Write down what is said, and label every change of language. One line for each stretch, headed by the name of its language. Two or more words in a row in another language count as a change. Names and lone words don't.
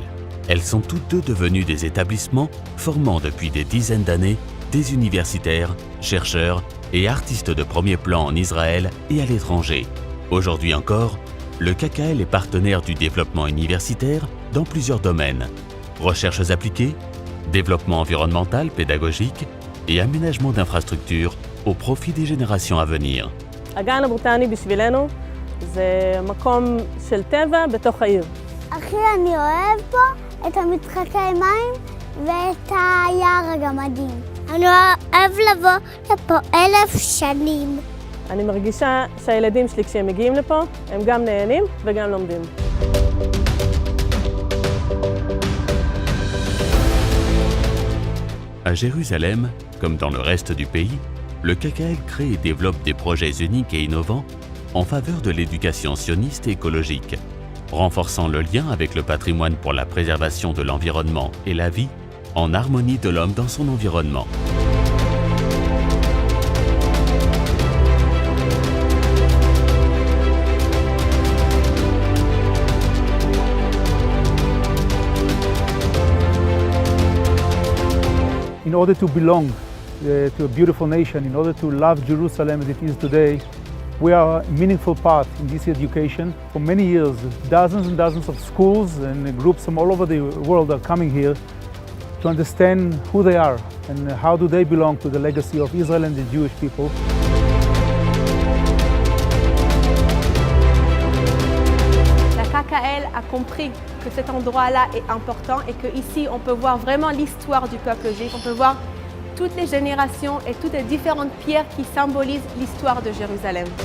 French: Elles sont toutes deux devenues des établissements formant depuis des dizaines d'années des universitaires, chercheurs et artistes de premier plan en Israël et à l'étranger. Aujourd'hui encore, le KKL est partenaire du développement universitaire dans plusieurs domaines. Recherches appliquées, développement environnemental, pédagogique et aménagement d'infrastructures au profit des générations à venir.
Hebrew: הגן הבוטני בשבילנו זה מקום של טבע בתוך העיר. הכי אני אוהב פה את המשחקי מים ואת היער הגמדים. אני אוהב לבוא לפה 1000 שנים. אני מרגישה שהילדים שלי כשהם מגיעים לפה, הם גם נהנים וגם לומדים.
French: À Jérusalem, comme dans le reste du pays, le KKL crée et développe des projets uniques et innovants en faveur de l'éducation sioniste et écologique, renforçant le lien avec le patrimoine pour la préservation de l'environnement et la vie, en harmonie de l'homme dans son environnement.
English: In order to belong to a beautiful nation, in order to love Jerusalem as it is today, we are a meaningful part in this education. For many years, dozens and dozens of schools and groups from all over the world are coming here to understand who they are and how do they belong to the legacy of Israel and the Jewish people.
French: La KKL a compris que cet endroit-là est important et qu'ici on peut voir vraiment l'histoire du peuple juif, on peut voir toutes les générations et toutes les différentes pierres qui symbolisent l'histoire de Jérusalem.